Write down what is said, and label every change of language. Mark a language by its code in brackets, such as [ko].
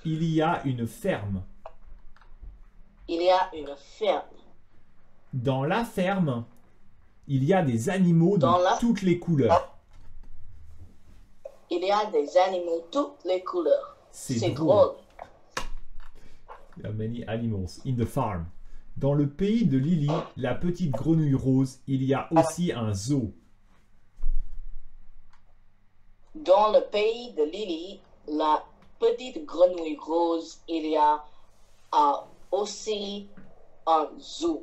[fr] Il y a une ferme. Il y a une ferme. Dans la ferme, il y a des animaux de toutes les couleurs. Il y a des animaux de toutes les couleurs. C'est drôle. Il y a [en] many animals in the farm. [fr] Dans le pays de Lily, la petite grenouille rose, il y a aussi un zoo. Dans le pays de Lily, la petite grenouille rose, il y a aussi un zoo.